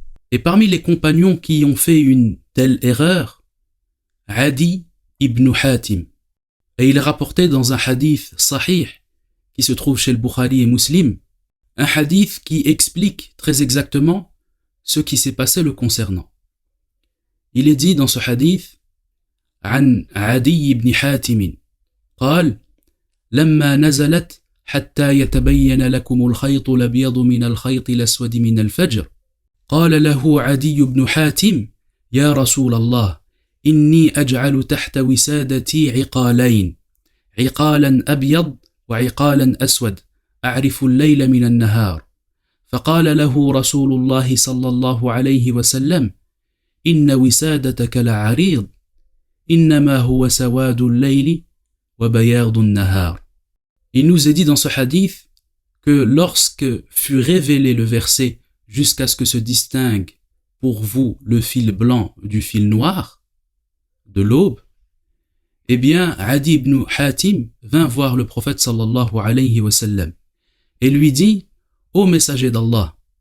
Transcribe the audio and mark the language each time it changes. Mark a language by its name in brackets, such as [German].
[French] Et parmi les compagnons qui ont fait une telle erreur, Adi ibn Hatim. Et il est rapporté dans un hadith sahih qui se trouve chez le Bukhari et Muslim, un hadith qui explique très exactement ce qui s'est passé le concernant. Il est dit dans ce hadith [Arabic] عن عدي بن حاتم قال لما نزلت حتى يتبين لكم الخيط الأبيض من الخيط الأسود من الفجر قال له عدي بن حاتم يا رسول الله إني أجعل تحت وسادتي عقالين عقالا أبيض وعقالا أسود أعرف الليل من النهار فقال له رسول الله صلى الله عليه وسلم إن وسادتك لعريض إنما هو سواد الليل وبياض النهار. [French] Il nous est dit dans ce hadith que lorsque fut révélé le verset jusqu'à ce que se distingue pour vous le fil blanc du fil noir de l'aube, eh bien Adi ibn Hatim vint voir le prophète sallallahu alayhi wa sallam et lui dit: Ô messager d'Allah,